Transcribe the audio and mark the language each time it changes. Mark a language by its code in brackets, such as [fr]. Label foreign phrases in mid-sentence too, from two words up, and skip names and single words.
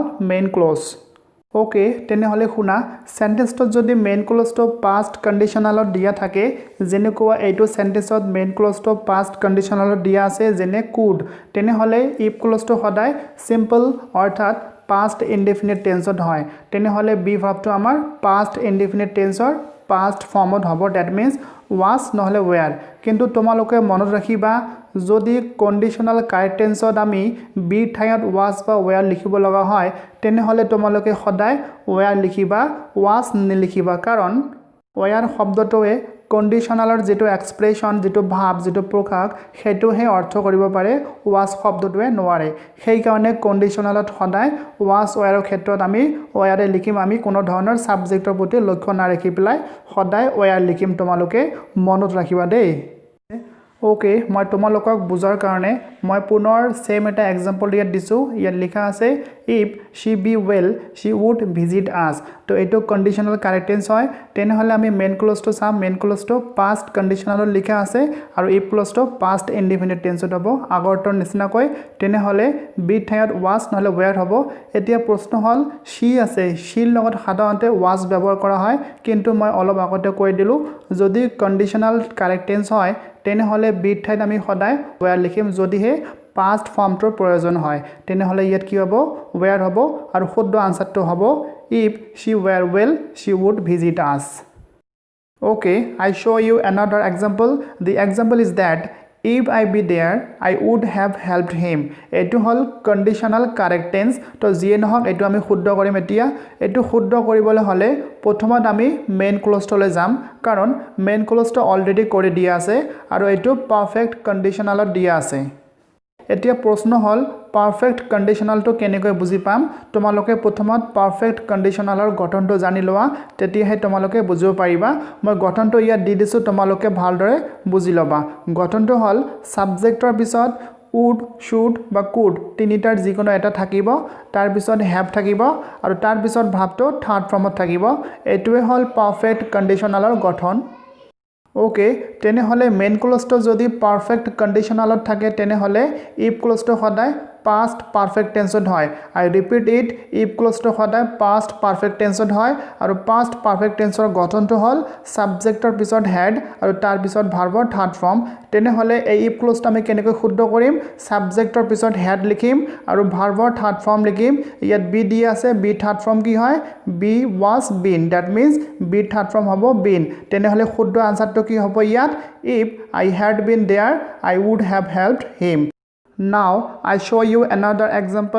[en] main clause okay [as] তেনে হলে শুনা সেন্টেন্সত যদি [en] main clauseটো past conditionalত [as] দিয়া থাকে যেনেকুৱা এইটো সেন্টেন্সত [en] main clauseটো past conditionalত [as] দিয়া আছে যেনে could তেনে হলে [en] if clauseটো [as] সদায় সিম্পল অৰ্থাৎ [en] past indefinite tenseত [as] হয় তেনে হলে [en] be verbটো [as] আমাৰ [en] past indefinite tenseৰ past formত [as] হ'ব [en] that means was [as] নহলে were কিন্তু তোমালোকে মনত ৰাখিবা যদি [en] conditional correct tenseত [as] আমি বি ঠাইত was বা were লিখিব লগা হয় তেনে হলে তোমালোকে সদায় were লিখিবা was নিলিখিবা কাৰণ were শব্দটোৱে কন্ডিশনালৰ যেটো এক্সপ্ৰেছন যেটো ভাব যেটো প্ৰকাশ হেতুহে অৰ্থ কৰিব পাৰে was শব্দটোৱে নোৱাৰে সেই কাৰণে কন্ডিশনালত সদায় [en] was were [as] ক্ষেত্ৰত আমি were লিখিম আমি কোনো ধৰণৰ সাবজেক্টৰ প্ৰতি লক্ষ্য না ৰাখি পেলাই সদায় were লিখিম তোমালোকে মনত ৰাখিবা দেই ওকে মই তোমালোকক বুজাৰ কাৰণে মই পুনৰ সেম এটা এক্সাম্পল ইয়াত দিছো ইয়াত লিখা আছে [en] if she be well she would visit us [as] তো এটো [en] conditional correct tense [as] হয় তেনে হলে আমি [en] main clauseটো some main clauseটো past conditionalত [as] লিখা আছে আৰু [en] if clauseটো past indefinite tenseত [as] হ'ব আগৰটোৰ নিচিনা কৈ তেনে হলে বি ঠাইত was নহলে were হ'ব এতিয়া প্ৰশ্ন হল she আছে she লগত সাধাৰণতে was ব্যৱহাৰ কৰা হয় কিন্তু মই অলপ আগতে কৈ দিলো যদি [en] conditional correct tense [as] হয় তেনে হলে বি ঠাইত আমি সদায় were লিখিম যদিহে [en] past formটোৰ [as] প্ৰয়োজন হয় তেনে হলে ইয়াত কি হ'ব were হ'ব আৰু শুদ্ধ আনসাৰটো হ'ব [en] if she were well she would visit us okay I show you another example the example is that if I be there I would have helped him [as] এটো হল কন্ডিশনাল কারেক্ট টেন্স তো যিয়ে নহক এটো আমি শুদ্ধ কৰিম এতিয়া এটো শুদ্ধ কৰিবলৈ হলে প্ৰথমত আমি মেইন ক্লজটোলৈ যাম কাৰণ [en] main clauseটো already [as] কৰি দিয়া আছে আৰু এটো [en] perfect conditionalত [as] দিয়া আছে এতিয়া প্ৰশ্ন হল [en] perfect conditionalটো [as] কেনেকৈ বুজি পাম তোমালোকে প্ৰথমত [en] perfect conditionalৰ [as] গঠনটো জানি লোৱা তেতিয়াহে তোমালোকে বুজিব পাৰিবা মই গঠনটো ইয়াত দি দিছো তোমালোকে ভালদৰে বুজি লবা গঠনটো হল সাবজেক্টৰ পিছত [en] would should [as] বা could তিনিটাৰ যিকোনো এটা থাকিব তাৰ পিছত have থাকিব আৰু তাৰ পিছত ভাবটো [en] third formত [as] থাকিব এটোৱে হল [en] perfect conditionalৰ [as] গঠন ওকে তেনেহলে [en] main clauseটো [as] যদি [en] perfect conditionalত [as] থাকে তেনেহলে [en] if clauseটো [as] সদায় [en] past perfect tense [as] হয় [en] I repeat it if clause to [as] সদায় [en] past perfect [as] tense হয় আৰু [en] past perfect tense ৰ [as] গঠনটো হল সাবজেক্টৰ পিছত had আৰু তাৰ পিছত [en] verbৰ third form [as] তেনেহলে এই [en] if clause [as] আমি কেনেকৈ শুদ্ধ কৰিম সাবজেক্টৰ পিছত had লিখিম আৰু [en] verbৰ third form [as] লিখিম ইয়াত be দি আছে [en] be third form [as] কি হয় [en] be was been that means be third form [as] হ'ব been তেনেহলে শুদ্ধ আনসাৰটো কি হ'ব ইয়াত [en] if I had been there I would have helped him Now I show you another example.